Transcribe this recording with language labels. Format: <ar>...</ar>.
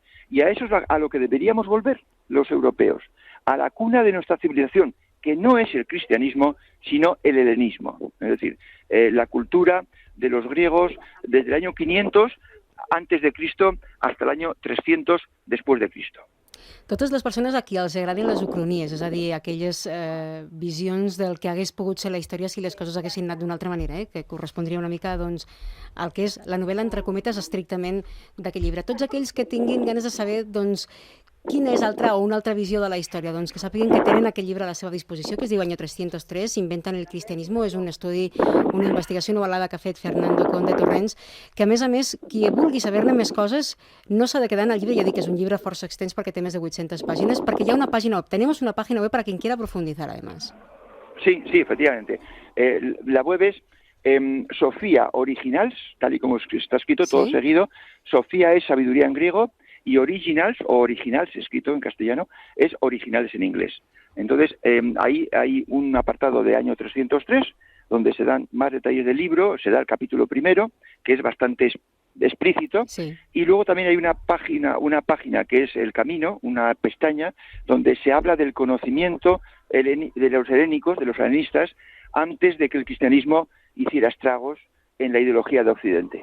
<es>Y a eso es a lo que deberíamos volver los europeos, a la cuna de nuestra civilización, que no es el cristianismo, sino el helenismo, es decir, la cultura de los griegos desde el año 500 antes de Cristo hasta el año 300 después de Cristo.</es> <ca>Totes les persones a qui els agradin les ucronies, és a dir, aquelles visions del que hagués pogut ser la història si les coses haguessin anat d'una altra manera, que correspondria una mica doncs, al que és la novel·la, entre cometes, estrictament d'aquest llibre. Tots aquells que tinguin ganes de saber doncs, quina és una altra visió de la història, doncs que sàpiguen que tenen aquest llibre a la seva disposició, que es diu Año 303, Inventan el cristianismo, és un estudi, una investigació novel·lada que ha fet Fernando Conde Torrents, que a més, qui vulgui saber-ne més coses no s'ha de quedar en el llibre, ja dic que és un llibre força extens perquè té més de 800 páginas, perquè hi ha una pàgina web,</ca> <es>tenemos una página web para quien quiera profundizar además. Sí, efectivamente. La web es Sofía Originals, tal y como está escrito, todo seguido. Sofía es sabiduría en griego, y Originals, o Originals, escrito en castellano, es Originales en inglés. Entonces, ahí hay un apartado de año 303, donde se dan más detalles del libro, se da el capítulo primero, que es bastante explícito, y luego también hay una página que es El Camino, una pestaña, donde se habla del conocimiento de los helénicos, de los helenistas, antes de que el cristianismo hiciera estragos en la ideología de Occidente.</es>